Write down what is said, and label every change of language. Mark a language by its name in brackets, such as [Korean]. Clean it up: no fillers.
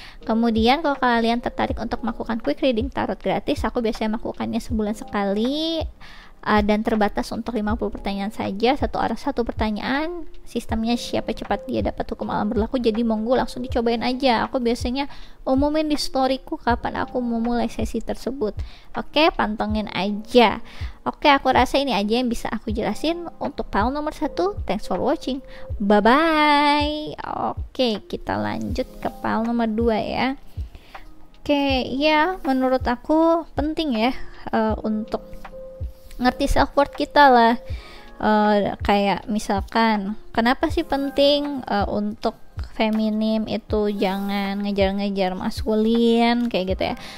[Indonesian] Kemudian kalau kalian tertarik untuk melakukan quick reading tarot gratis, aku biasanya melakukannya sebulan sekali, dan terbatas untuk 50 pertanyaan saja, satu orang satu pertanyaan. Sistemnya siapa cepat dia dapat hukum alam berlaku, jadi monggo langsung dicobain aja. Aku biasanya umumin di storyku kapan aku memulai sesi tersebut. Oke, pantengin aja. Oke, aku rasa ini aja yang bisa aku jelasin untuk PAL nomor 1. [English] Thanks for watching, bye bye. [Indonesian] Oke, kita lanjut ke PAL nomor 2 ya. Oke, ya menurut aku penting ya untuk ngerti self worth kita lah. Kayak misalkan kenapa sih penting untuk feminim itu jangan ngejar-ngejar maskulin kayak gitu ya.